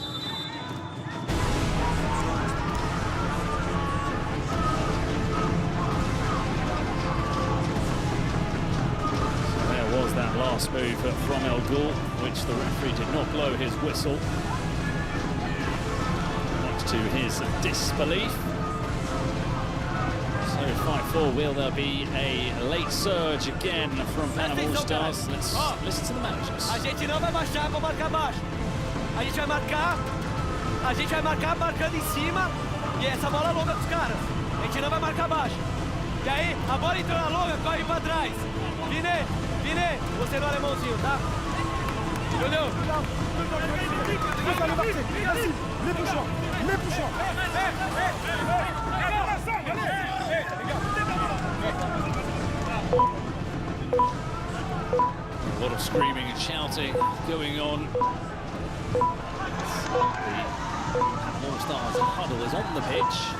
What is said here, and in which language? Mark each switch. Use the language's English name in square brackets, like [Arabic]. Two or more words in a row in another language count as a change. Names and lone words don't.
[English] There was that last move from El Ghul, which the referee did not blow his whistle. to his disbelief. So 5-4, will there be a late surge again from Panama All Stars? Let's listen to the managers. [Portuguese] A gente não vai baixar para marcar baixo. A gente vai marcar marcando em cima e essa bola longa dos caras. A gente não vai marcar baixo. E aí, a bola entrou na longa, corre para trás. Vine, você no alemãozinho, tá? Entendeu? [French] Les bouchons. [English] A lot of screaming and shouting going on. The All Stars huddle is on the pitch.